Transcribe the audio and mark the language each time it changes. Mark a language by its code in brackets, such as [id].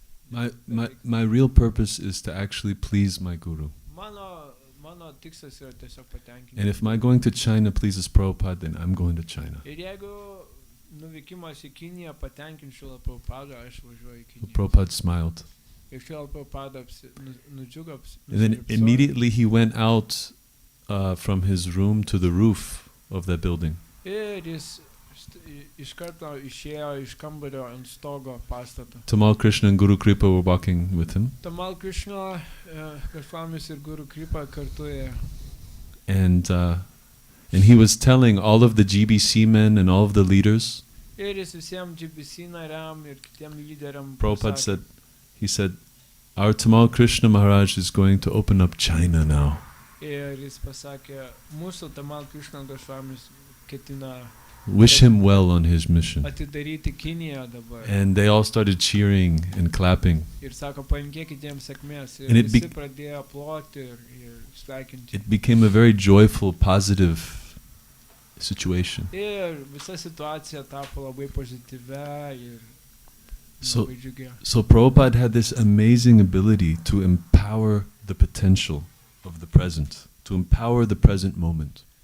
[en] My real purpose is to actually please my guru. [lt] Mano tikslas yra tiesiog patenkinti. [en] And if my going to China pleases Prabhupada, then I'm going to China. [lt] Ir jeigu nuvykimas į Kiniją patenkins Šilą Prabhupadą, aš važiuoju į Kiniją. [en] Prabhupada smiled. [lt] Ir Šilą Prabhupadą nudžiugo. [en] And then immediately he went out from his room to the roof of that building. [lt] Ir jis iš karto išėjo iš kambario ant stogo pastato. [en] Tamal Krishna and Guru Kripa were walking with him. [lt] Tamal Krishna, Gosvamis ir Guru Kripa kartu ėjo. [en] And he was telling all of the GBC men and all of the leaders. [lt] Ir jis visiems GBC nariam ir kitiem lyderiam. [en] Prabhupada said, our Tamal Krishna Maharaj is going to open up China now. [lt] Ir jis pasakė, mūsų Tamal Krishna Gosvamis ketina [en] wish him well on his mission. [lt] Atidaryti Kiniją dabar. [en] And they all started cheering and clapping. [lt] Ir sako, palinkėkit jiems sėkmės. Ir [en] And [lt] visi pradėjo ploti ir sveikinti. [en] It became a very joyful, positive situation. [lt] Ir visa situacija tapo labai pozityvia ir labai džiugia. [en] So Prabhupada had this amazing ability to empower the potential of the present, to empower the present moment.